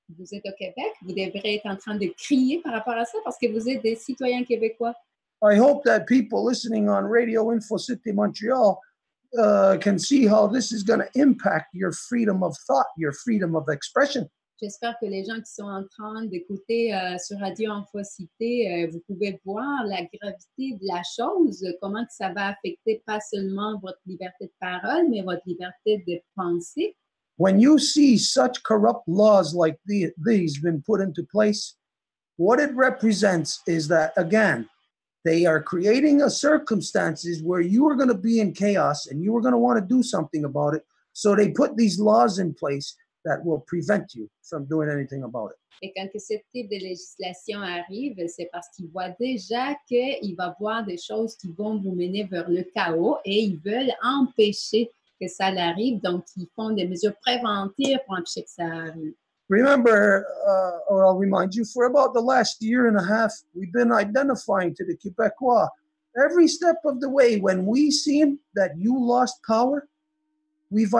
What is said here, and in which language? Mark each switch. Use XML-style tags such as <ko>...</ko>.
<fr>Vous êtes au Québec, vous devrez être en train de crier par rapport à ça parce que vous êtes des citoyens québécois.</fr> <en>I hope that people listening on Radio-Infocite Montreal can see how this is going to impact your freedom of thought, your freedom of expression.</en> <fr>J'espère que les gens qui sont en train d'écouter sur Radio-Infocite, vous pouvez voir la gravité de la chose, comment que ça va affecter pas seulement votre liberté de parole, mais votre liberté de penser.</fr> <en>When you see such corrupt laws like these been put into place, what it represents is that, again, they are creating a circumstances where you are going to be in chaos and you are going to want to do something about it. So they put these laws in place that will prevent you from doing anything about it.</en> <fr>Et quand ce type de législation arrive, c'est parce qu'ils voient déjà qu'il va y avoir des choses qui vont vous mener vers le chaos et ils veulent empêcher que ça arrive. Donc, ils font des mesures préventives pour empêcher que ça arrive.</fr> <en>Remember, or I'll remind you, for about the last year and a half, we've been identifying to the Quebecois every step of the way when we seen that you lost power, we've</en>